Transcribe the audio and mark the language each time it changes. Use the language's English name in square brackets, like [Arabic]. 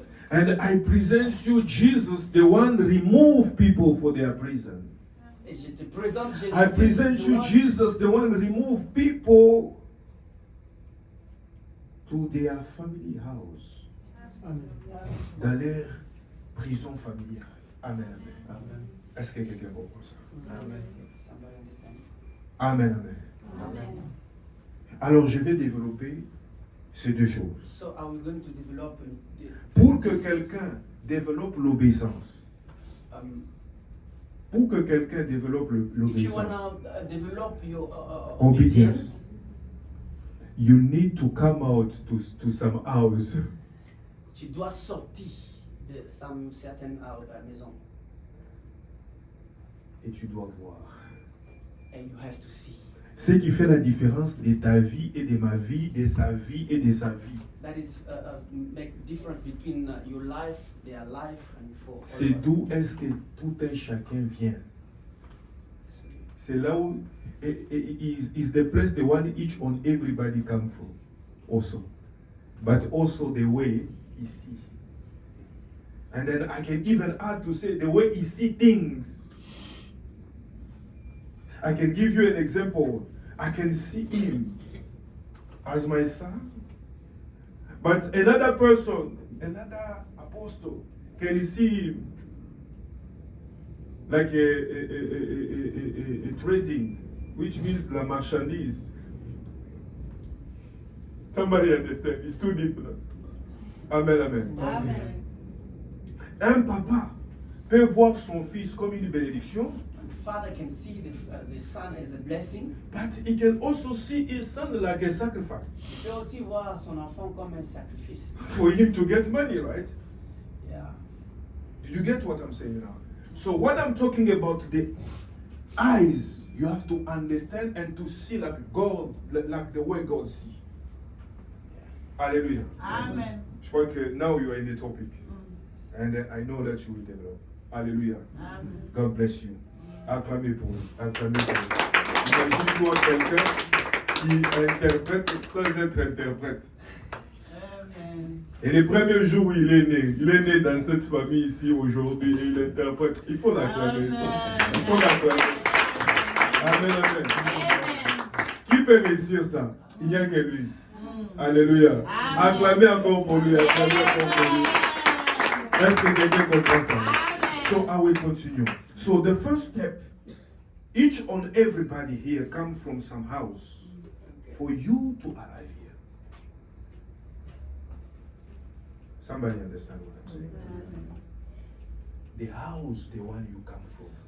[English] And I present you Jesus, the one remove people for their prison. [French] et je te présente Jésus. [English] I present you Jesus, the one remove people to their family house, [French] dans leur prison familiale. Amen, amen. Est-ce que quelqu'un comprend ça? [English] Somebody understand? Amen, amen. [French] Alors je vais développer ces deux choses. [English] So are we going to develop [French] Pour que quelqu'un développe l'obéissance, pour que quelqu'un développe [English] if you [French] l'obéissance, [English] want to develop your Obedience. obedience, you need to come out to some house. [French] tu dois sortir de certaine maison Et tu dois voir. [English] and you have to see. [French] Ce qui fait la différence de ta vie et de ma vie, de sa vie et de sa vie. [English] That is make difference between your life, their life, and for all [French] C'est [English] of us. [French] d'où est-ce que tout un chacun vient. C'est là où [English] is the place the one each and everybody come from also. But also the way he see. And then I can even add to say the way he see things. I can give you an example. I can see him as my son. But another person, another apostle, can see him like a trading, which means [French] la marchandise. [English] Somebody understand? It's too deep now. Amen, amen. Amen. [French] Un papa peut voir son fils comme une bénédiction, [English] The father can see the son as a blessing. but he can also see his son like a sacrifice [French] Il peut aussi voir son enfant comme un sacrifice. [English] for him to get money, right? Yeah. Did you get what I'm saying now? So when I'm talking about the eyes, you have to understand and to see like God, like the way God sees. Hallelujah. Amen. [French] Je crois que [English] now you are in the topic. And I know that you will develop. Hallelujah. Amen. God bless you. [French] Acclamez pour lui. Acclamez pour lui. Imagine-toi quelqu'un qui interprète sans être interprète. Amen. Et les premiers jours où il est né dans cette famille ici aujourd'hui et il interprète. Il faut l'acclamer. Il faut l'acclamer. Amen, amen. Amen. Qui peut réussir ça? Il n'y a que lui. Alléluia. Acclamez encore pour lui. Acclamez encore pour lui. Est-ce que quelqu'un comprend ça? [English] So I will continue. So the first step, each and everybody here come from some house for you to arrive here. Somebody understand what I'm saying? The house, the one you come from.